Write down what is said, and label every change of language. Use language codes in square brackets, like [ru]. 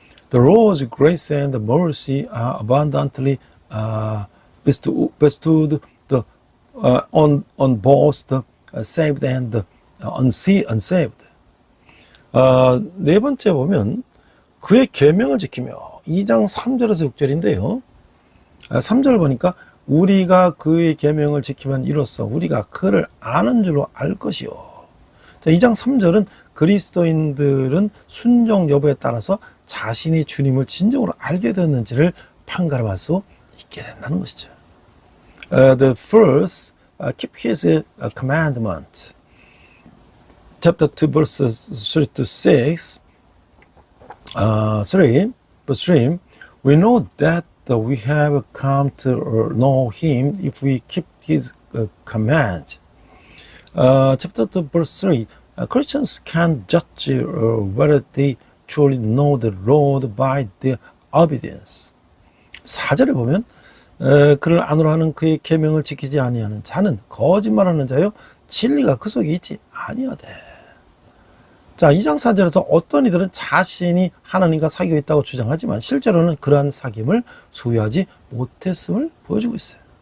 [en] The Lord's grace and mercy are abundantly bestowed on both the saved and the unsaved. [ko] 네 번째 보면 그의 계명을 지키며 2장 3절에서 6절인데요. 3절을 보니까 우리가 그의 계명을 지키면 이로써 우리가 그를 아는 줄로 알 것이요. 자, 2장 3절은 그리스도인들은 순종 여부에 따라서 자신이 주님을 진정으로 알게 됐는지를 판가름할 수 있게 된다는 것이죠. [en] The first, keep his commandment. Chapter 2, verses 3 to 6. 3, verse 3. We know that we have come to know him if we keep his commands. Chapter 2, verse 3. Christians can judge whether they truly know the Lord by their obedience. [ko] 4절에 보면 그를 안으로 하는 그의 계명을 지키지 아니하는 자는 거짓말하는 자요 진리가 그 속에 있지 아니하되. 자, 2장 4절에서 어떤 이들은 자신이 하나님과 사귀고 있다고 주장하지만 실제로는 그러한 사귐을 소유하지 못했음을 보여주고 있어요.